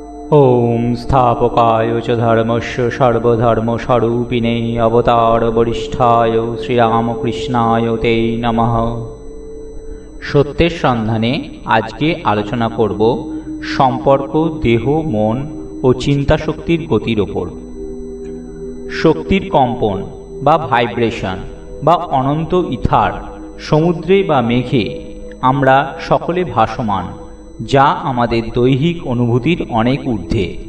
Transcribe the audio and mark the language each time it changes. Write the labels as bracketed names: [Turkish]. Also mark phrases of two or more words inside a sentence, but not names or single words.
[Sanskrit] ओम स्थापकाय च धर्मस्य सर्वधर्मस्वरूपिणे अवतार वरिष्ठाय श्रीरामकृष्णाय ते नमः। [Bangla] সত্যের সন্ধানে আজকে আলোচনা করব সম্পর্ক দেহ মন ও চিন্তা শক্তির গতির ওপর। শক্তির কম্পন বা ভাইব্রেশন বা অনন্ত ইথার, সমুদ্রে বা মেঘে আমরা সকলে ভাসমান, যা আমাদের দৈহিক অনুভূতির অনেক ঊর্ধ্বে।